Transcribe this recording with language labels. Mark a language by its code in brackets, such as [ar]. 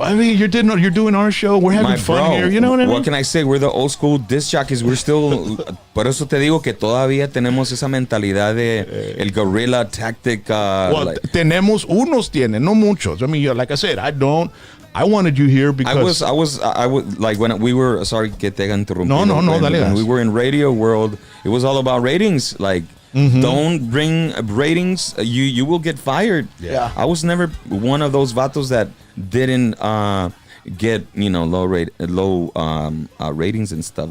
[en] I mean, you're doing our show. We're having fun here. You know what I mean? What can I say? We're the old school disc jockeys. We're still. [es] Por eso te digo que todavía tenemos esa mentalidad de el [en] guerrilla tactic. [es] Well, tenemos unos tienen, no muchos. [en] I mean, like I said, I wanted you here because I was like when we were sorry [es] que te haya interrumpido. No, dale. [en] When we were in radio world, it was all about ratings. Like don't bring ratings, you will get fired. Yeah. I was never one of those vatos that didn't get low ratings and stuff.